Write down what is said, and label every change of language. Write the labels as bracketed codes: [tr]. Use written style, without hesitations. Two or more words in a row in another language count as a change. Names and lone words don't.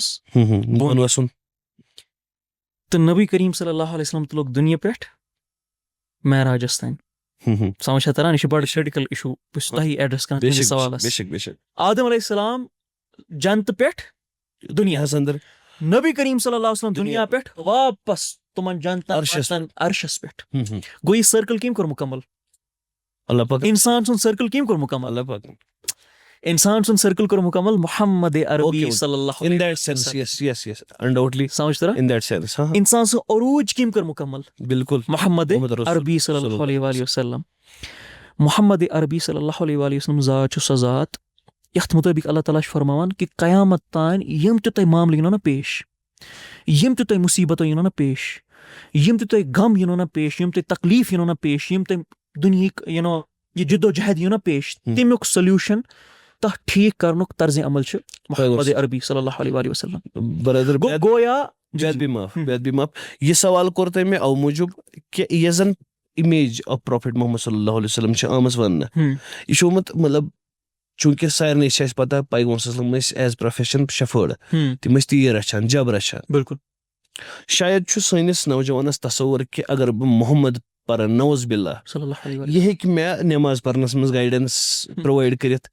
[ks] بۄن وَسُن. تہٕ نبی کریم صلی اللہ علیہ وسلم تُلُکھ دُنیا پٮ۪ٹھ معراجَس تانۍ. سمجھ چھا تران؟ یہِ چھُ بَڑٕ [en] critical issue. [ks] بہٕ چھُس تۄہہِ ایڈرَس کران تُہٕنٛدِس سوالَس. آدم علیہ السلام جنتہٕ پٮ۪ٹھ دُنیاہَس اَندَر, نبی کریم صلی اللہ علیہ وسلم دُنیا پٮ۪ٹھ واپس تِمن جنتن عرشَس پٮ۪ٹھ. گوٚو یہِ سٔرکٕل کٔمۍ کوٚر مُکمل؟ اللہ پاک. اِنسان سُنٛد سٔرکٕل کٔمۍ کوٚر مُکمل؟ اللہ پاک. اِنسان سُنٛد سٔرکٕل کوٚر مُکمل محمد عربی صلی اللہ [en] in that sense yes undoubtedly [ks] سمجھ تران؟ [en] in that sense [ks] اِنسان سُنٛد عروٗج کٔمۍ کوٚر مُکمل؟ بِلکُل محمد عربی صلی اللہ علیہ وسلم. محمد عربی صلی اللہ علیہ وسلم ذات چھُ سۄ ذات یَتھ مُطٲبِق اللہ تعالیٰ چھُ فرماوان کہِ قیامت تانۍ یِم تہِ تۄہہِ معاملہٕ یِنو نہ پیش, یِم تہِ تۄہہِ مُصیٖبتو یِنو نہ پیش, یِم تہِ تۄہہِ غم یِنو نہ پیش, یِم تۄہہِ تکلیٖف یِنو نہ پیش, یِم تۄہہِ دُنہِکۍ یہِ جِدوجہد یِیو نہ پیش, تَمیُک سلیوٗشن تَتھ ٹھیٖک کرنُک طرزِ عمل چھُ محمد عربی صلی اللہ علیہ وسلم. گویا یہِ سوال کوٚر تۄہہِ مےٚ اَوٕ موٗجوٗب کہِ یۄس زَن [en] image of prophet [ks] محمد صلی اللہ علیہ وسلم چھِ آمٕژ وَننہٕ, یہِ چھُ آمُت مطلب چوٗنٛکہِ سارنٕے چھِ اَسہِ پَتہ پیغمبر صلی اللہ علیہ وسلم ٲسۍ [en] as profession [ks] شفٲڈ, تِم ٲسۍ تیٖر رَچھان, جب رَچھان. بِلکُل. شاید چھُ سٲنِس نوجوانَس تصوُر کہِ اگر بہٕ محمد پَرٕ نوز باللہ یہِ ہیٚکہِ مےٚ نٮ۪ماز پَرنَس منٛز [en] guidance provide [ks] کٔرِتھ.